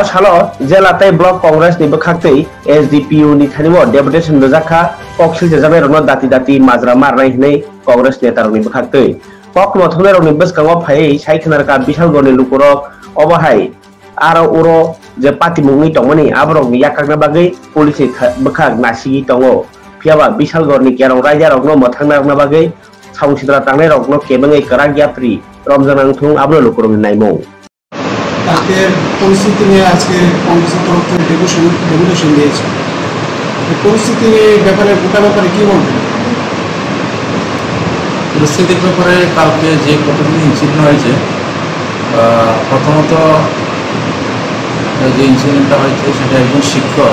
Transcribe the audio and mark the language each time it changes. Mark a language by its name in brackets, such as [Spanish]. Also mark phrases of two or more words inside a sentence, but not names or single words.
[Kok Borok] salo jela tai block congress ni bakhakte SDPU ni thanimo deputation jakha poksil jabe rokno dati majra marnai hinai congress neta rokni bakhakte pok mothonai rokni bwskango phai saikhnarka bishalgor ni lukurok obahai aro uro je patimungni tongmani aborok ni yakakna bagai police bakhak nasigi tongo phiaba bishalgor ni kerong raja rokno mothangna rokna bagai saungsitra tangnai rokno kebangai karak yapri রমজান আংথুং আবলো লোকরম নাইমো [Bangla] আজকের পরিস্থিতি নিয়ে আজকে কংগ্রেসের তরফ থেকে ডেপুটেশন দিয়েছে পরিস্থিতির ব্যাপারে গোটা ব্যাপারে কি বলবেন পরিস্থিতির ব্যাপারে কালকে যে কতগুলি ইনসিডেন্ট হয়েছে প্রথমত যে ইনসিডেন্টটা হয়েছে সেটা একজন শিক্ষক